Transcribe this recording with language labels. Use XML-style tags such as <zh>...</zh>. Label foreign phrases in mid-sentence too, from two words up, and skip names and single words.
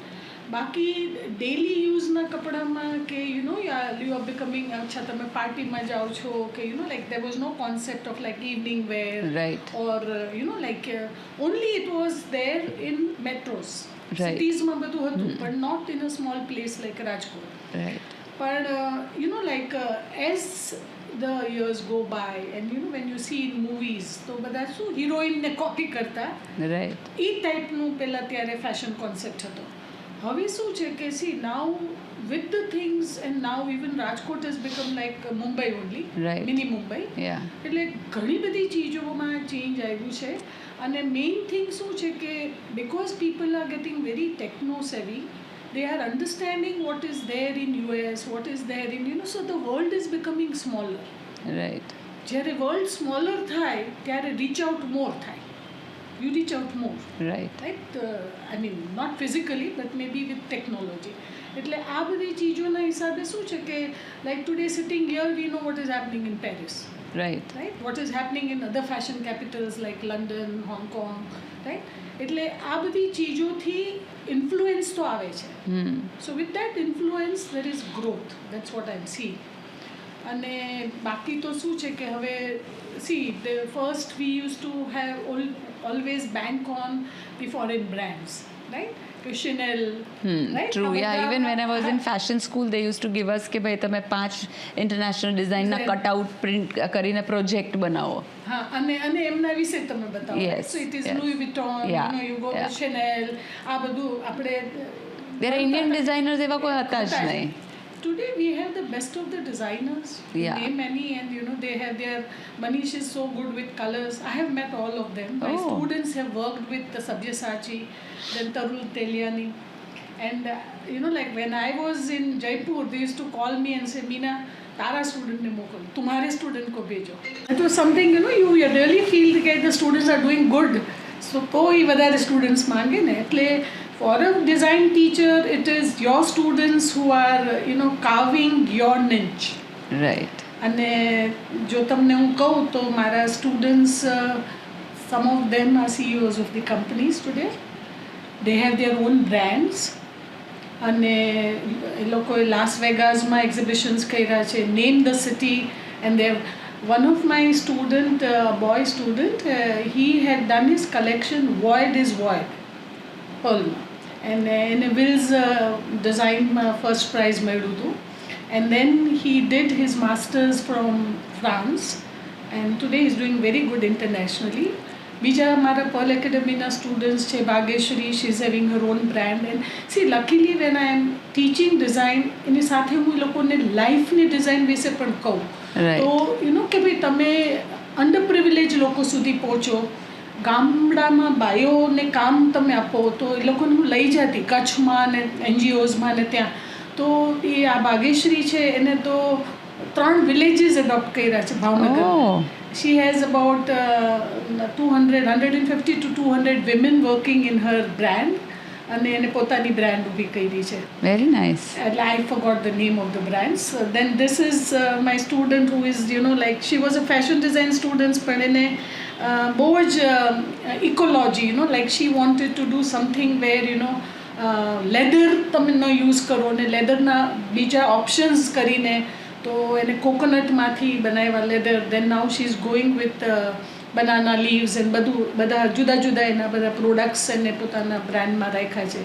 <gu>બાકી ડેલી યુઝના કપડામાં કે</gu> <en>you are becoming અચ્છા</en> <gu>તમે પાર્ટીમાં જાઓ છો કે</gu> <en>like there was no concept of like evening wear or like only it was there in metros.</en> <gu>સિટીઝમાં બધું હતું પણ</gu> <en>not in a small place like Rajkot. પણ like as the years go by and you know when you see in movies</en> <gu>તો બધા શું હિરોઈનને કોપી કરતા</gu> <en>રાઈટ</en> <gu>એ ટાઈપનું પહેલાં ત્યારે ફેશન કોન્સેપ્ટ હતો. હવે શું છે કે</gu> <en>see now with the things and now even Rajkot has become like Mumbai only, Right. મિની મુંબઈ. યા એટલે ઘણી બધી ચીજોમાં ચેન્જ આવ્યું છે અને main thing શું છે કે બિકોઝ પીપલ આર ગેટિંગ વેરી ટેકનો સેવી, they are understanding what is there in US, what is there in, you know, so the world is becoming smaller. રાઈટ જ્યારે world smaller</en> <gu>થાય ત્યારે</gu> <en>reach out more થાય, you reach out more, રાઈટ રાઈટ. I mean not physically but may be with technology.</en> <gu>એટલે આ બધી ચીજોના હિસાબે શું છે કે</gu> <en>like today sitting here we know what is happening in Paris, રાઈટ right? What is happening in other fashion capitals like London, Hong Kong, right?</en> <gu>એટલે આ બધી ચીજોથી ઇન્ફ્લુએન્સ તો આવે છે.</gu> <en>So with that influence there is growth. That's what I'm seeing.</en> <gu>અને બાકી તો શું છે કે હવે</gu> <en>see the first we used to have always bank on the foreign brands, right? કે Chanel, right? ટ્રુ આ યા</en> <gu>બધા-</gu> <en>even when I was in fashion school they used to give us</en> <gu>કે ભાઈ તમે</gu> <en>5 ઇન્ટરનેશનલ ડિઝાઇનના Design.</en> <gu>કટઆઉટ પ્રિન્ટ કરીને પ્રોજેક્ટ બનાવો. હા અને એમના વિશે તમે બતાવો.</gu> <en>Yes, So it is yes. Louis Vuitton, Yeah, you know, you go yeah. to Chanel,</en> <gu>આ બધું આપણે ત્યારે ઇન્ડિયન ડિઝાઇનર્સ એવા કોઈ હતા જ નહીં.</gu> <en>Today we have the best of the designers. You Yeah. name any and you know they have their, Manish is so good with colors. I have met all of them. My Oh. students have worked with the Sabyasachi, then Tarul Teliani. And you know like when I was in Jaipur, they used to call me and say,</en> <gu>Meena, તારા સ્ટુડન્ટ ને મોકલ,</gu> <hi>तुम्हारे स्टूडेंट को भेजो.</hi> <en>It was something, you know, you really feel that the students are doing good. So</en> <gu>તો એ વધારે સ્ટુડન્ટ્સ માંગે ને એટલે</gu> <en>for a design teacher it is your students who are you know carving your niche. રાઈટ</en> <gu>અને જો તમને હું કહું તો મારા સ્ટુડન્ટ્સ</gu> <en>some of them are CEOs of the companies today. They have their own brands.</en> <gu>અને એ લોકોએ લાસ વેગાસમાં એક્ઝિબિશન્સ કર્યા છે,</gu> <en>name the city and Dev one of my student, boy student, he had done his collection Void is Void, Pearlમાં, and in a Will's design first prize</en> <gu>મળ્યું હતું.</gu> <en>And then he did his masters from France and today he's doing very good internationally.</en> <gu>બીજા મારા પર્લ એકેડમીના સ્ટુડન્ટ્સ છે, ભાગ્યશ્રી,</gu> <en>she is having her own brand. and see luckily when I am teaching design</en> <gu>એની સાથે હું એ લોકોને લાઈફની ડિઝાઇન વિશે પણ કહું.</gu> <en>Right.</en> <gu>તો</gu> <en>you know</en> <gu>કે ભાઈ તમે અંડર પ્રિવિલેજ લોકો સુધી પહોંચો, ગામડામાં બાયોને કામ તમે આપો તો એ લોકોને હું લઈ જતી કચ્છમાં ને NGOsમાં ને ત્યાં. તો એ આ ભાગ્યશ્રી છે એને તો 3 વિલેજીસ એડોપ્ટ કર્યા છે ભાવનગર.</gu> <en>Oh. She has about 150 to 200 women working in her brand</en> <gu>અને એને પોતાની બ્રાન્ડ ઊભી કરી છે.</gu> <en>very nice. I forgot the name of the brands. Then this is my student who is you know like she was a fashion design student</en> <gu>પણ એને બહુ જ ઇકોલોજી</gu> <en>you know like she wanted to do something where you know</en> <gu>લેધર તમે ન યુઝ કરો ને લેધરના બીજા ઓપ્શન્સ કરીને તો એને કોકોનટમાંથી બનાવ્યા લેધર.</gu> <en>then now she is going with banana leaves and</en> <gu>બધા જુદા જુદા એના બધા પ્રોડક્ટ્સ એને પોતાના બ્રાન્ડમાં રાખ્યા છે.</gu>